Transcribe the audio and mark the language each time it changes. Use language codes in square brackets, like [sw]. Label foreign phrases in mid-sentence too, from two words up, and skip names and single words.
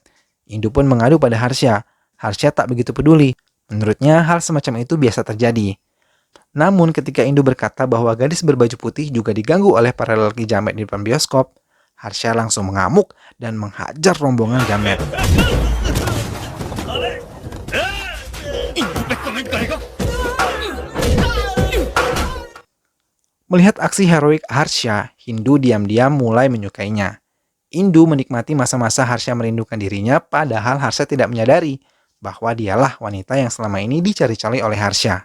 [id] Indu pun mengadu pada Harsha. Harsha tak begitu peduli. Menurutnya hal semacam itu biasa terjadi. Namun ketika Indu berkata bahwa gadis berbaju putih juga diganggu oleh para lelaki jamet di depan bioskop, Harsha langsung mengamuk dan menghajar rombongan jamet. [hi] इंदु पे कमेंट करेगा [id] Melihat aksi heroik Harsha, Indu diam-diam mulai menyukainya. Indu menikmati masa-masa Harsha merindukan dirinya, padahal Harsha tidak menyadari bahwa dialah wanita yang selama ini dicari-cari oleh Harsha.